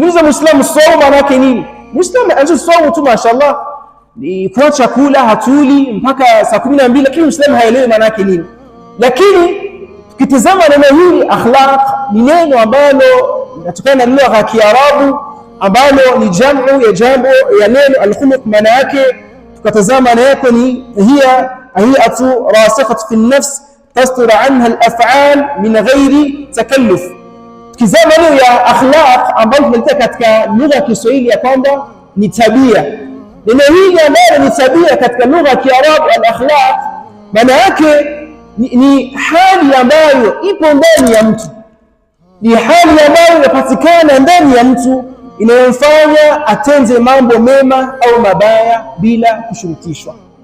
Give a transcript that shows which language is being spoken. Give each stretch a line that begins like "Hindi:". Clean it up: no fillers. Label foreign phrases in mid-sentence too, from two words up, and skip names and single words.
Swahili: Ukimuuliza Muislamu saumu maana yake nini? Muislamu anajua saumu tu mashaallah, ni kwa chakula hatuli mpaka saa 12, lakini Muislamu haelewi maana yake nini. Lakini tukitazama neno hili akhlaq, ni neno ambalo linatokana na lugha ya Kiarabu ambalo ni jamu ya jambo ya neno al-khuluq. Maana yake tukatazama maana yake ni
Arabic: هي هيئة راسخة في النفس تصدر عنها الأفعال من غير تكلف.
Swahili: Tukizama neno ya akhlaq ambayo tunaleta katika lugha ya Kiswahili ya kwamba ni tabia. Neno hili ambalo ni tabia katika lugha ya Kiarabu al-akhlaq, maana yake ni hali ambayo ipo ndani ya mtu, ni hali ambayo inapatikana ndani ya mtu inayomfanya atende mambo mema au mabaya bila kushurutishwa.